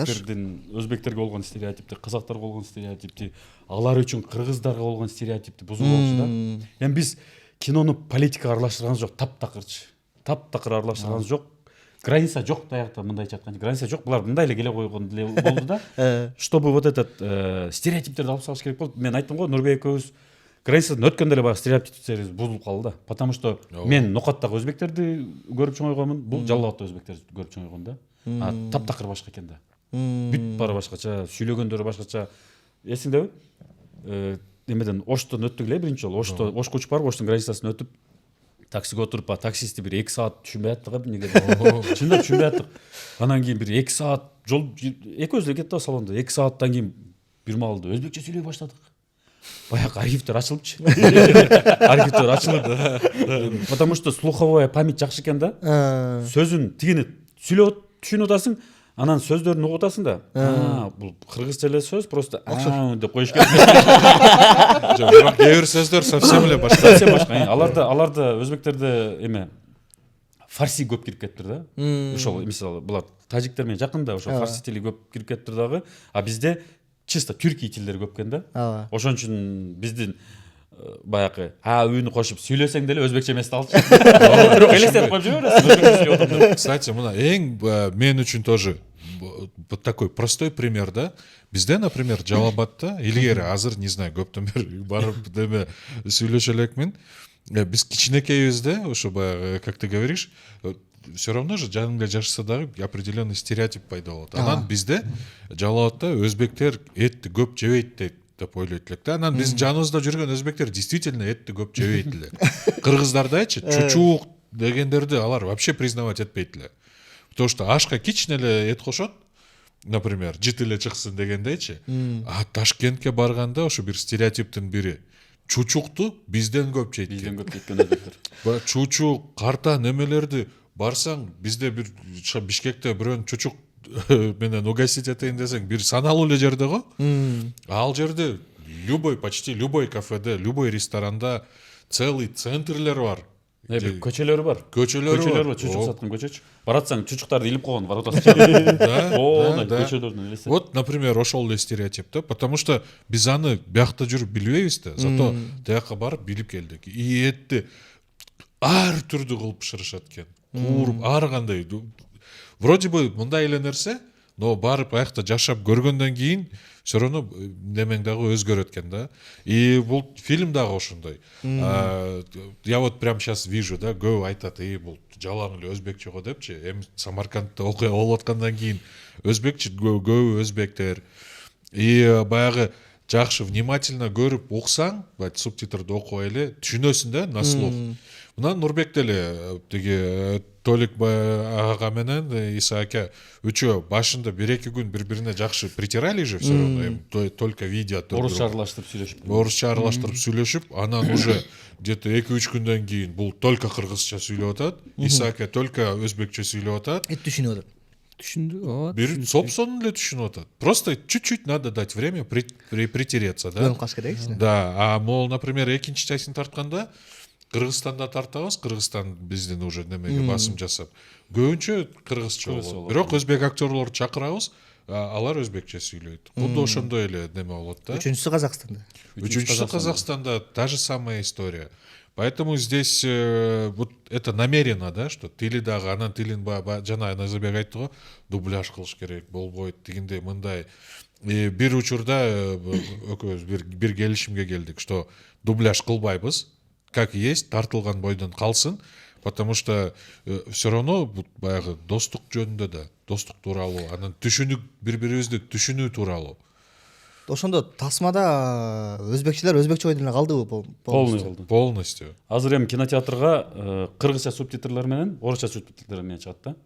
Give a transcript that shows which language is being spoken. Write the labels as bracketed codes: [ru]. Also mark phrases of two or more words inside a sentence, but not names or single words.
[ky] Өзбектерге болгон стереотипти, казактарга болгон стереотипти, алар үчүн кыргыздарга болгон стереотипти бузуу болчу да. Эми биз кинону политикага аралаштырганыбыз жок, таптакыр аралаштырганыбыз жок. Граница жок даякта, мындайча айтканда граница жок. Булар мындай эле келе койгон деле болду да. [ru] Чтобы вот этот [ky] стереотиптерди алып салыш керек болду. Мен айттым го, Нурбек экөөбүз границадан өткөндө эле баягы стереотиптерибиз бузулуп калды да. [ru] Потому что [ky] мен Нокаттагы өзбектерди көрүп чоңойгонмун, бул Жалал Абадта өзбектерди көрүп чоңойгон да. Таптакыр башка экен да. Бүт баары башкача, сүйлөгөндөрү башкача. Эсиңдеби? Эмеден Оштон өттүк эле биринчи жолу. Ошко учуп барып, Оштун границасына өтүп, таксиге отуруп, таксисти бир 2 саат түшүнбөй аттык эмнеге. Чындап түшүнбөй аттык. Анан кийин бир 2 саат жол экөөбүз эле кеттик салондо. 2 сааттан кийин бир маалда өзбекче сүйлөй баштадык. Баягы архивдер ачылыпчы. Архивдер ачылды. [ru] Потому что слуховая память [ky] жакшы экен да. Сөзүн тигини сүйлөп түшүнүп атасың, анан сөздөрүн угуп атасың да. Бул кыргызча эле сөз, просто деп коюш керек. Бирок кээ бир сөздөр совсем эле башка. Аларда өзбектерде эме фарси көп кирип кетиптир да. Ошол мисалы булар тажиктер менен жакында ошол фарси тили көп кирип кетиптир дагы. А бизде чисто түрки тилдери көп экен да. Ошон үчүн биздин баягы үнү кошуп сүйлөсөң деле өзбекче эмес да алчу. Бирок элестетип коюп жибересиң. Кстати, мына эң мен үчүн [ru] тоже вот такой простой пример [ky] да. Бизде, например, Жалал Абадта илгери азыр, [ru] не знаю, [ky] көптөн бери барып деме сүйлөшө элекмин. Биз кичинекейбизде, ошо баягы, [ru] как ты говоришь, все равно же [ky] жаныңда жашаса дагы [ru] определенный стереотип [ky] пайда болот. Анан бизде Жалал Абадта өзбектер этти көп жебейт деп ойлойт элек да. Анан биздин жаныбызда жүргөн өзбектер действительно этти көп жебейт эле. Кыргыздардачы чучук дегендерди алар [ru] вообще признавать [ky] этпейт эле. [ru] Потому что [ky] ашка кичине эле эт кошот, например, жыт эле чыксын дегендейчи. А Ташкентке барганда ошо бир стереотиптин бири. Чучукту бизден көп жейт. Бизден көп кеткен өзбектер. Чучук, карта немелерди барсаң, бизде бир Бишкекте бирөөнү чучук менен угостить этейин десең, бир саналуу эле жерде го. Ал жерде [ru] почти любой [ky] кафеде, любой ресторанда целый центрлер бар. Көчөлөрү бар. Көчөлөрү бар. Чучук саткан көчөчү. Баратсаң, чучуктарды илип койгон, барып атасың. Да. Көчөлөрдөн элестет. Вот, например, ошол эле стереотип да, [ru] потому что [ky] биз аны биякта жүрүп билбейбиз да, зато тияка барып билип келдик. И этти ар түрдүү кылып бышырышат экен. Кууруп, ар кандай. [ru] Вроде бы [ky] мындай эле нерсе, но барып аякта жашап көргөндөн кийин [ru] все равно [ky] немең дагы өзгөрөт экен да. И бул фильм дагы ошондой. [ru] Я вот прямо сейчас вижу, [ky] да, көбү айтат, бул жалаң эле өзбекче го депчи. Эми Самаркандда окуя болуп аткандан кийин өзбекче көбү өзбектер. И баягы жакшы внимательно көрүп уксаң, субтитрди окубай эле түшүнөсүң да, [ru] на слух. [ky] Мына Нурбек деле тиги Толик ага менен Иса ака үчөө башында 1-2 күн бири-бирине жакшы [ru] притирали же все равно, только видят. [ky] Орусча аралаштырып сүйлөшүп. Орусча аралаштырып сүйлөшүп, анан [ru] уже где-то [ky] 2-3 күндөн кийин бул только кыргызча сүйлөп атат, Иса ака только өзбекче сүйлөп атат. Түшүнүп атат. Түшүндү. Бир собственно эле түшүнүп атат. [ru] Просто чуть-чуть надо дать время притереться, да. [ky] Каш керек. Да, а мол, например, экинчи частын тартканда Кыргызстанда тартабыз, Кыргызстан биздин уже немеге басым жасап. Көбүнчө кыргызча болот. Бирок өзбек актерлорду чакырабыз, алар өзбекче сүйлөйт. Кудо ошондой эле неме болот да. Үчүнчүсү Казакстанда. Үчүнчүсү Казакстанда [ru] та же самая история. Поэтому здесь вот это намеренно, да, что [ky] тили дагы анан тилин жана Назарбек айтты го, дубляж кылыш керек, болбойт дегендей мындай. Бир учурда экөөбүз бир келишимге келдик, что дубляж кылбайбыз. [ru] Как есть, [ky] тартылган бойдон калсын, [ru] потому что все равно [ky] баягы достук жөнүндө да, достук тууралуу, анан түшүнүк, бири-бирибизди түшүнүү тууралуу. Ошондо тасмада өзбекчилер өзбекче ойдон эле калдыбы? [ru] Полностью. [ky] Азыр эми кинотеатрга кыргызча субтитрлер менен, орусча субтитрлер менен чыгат да.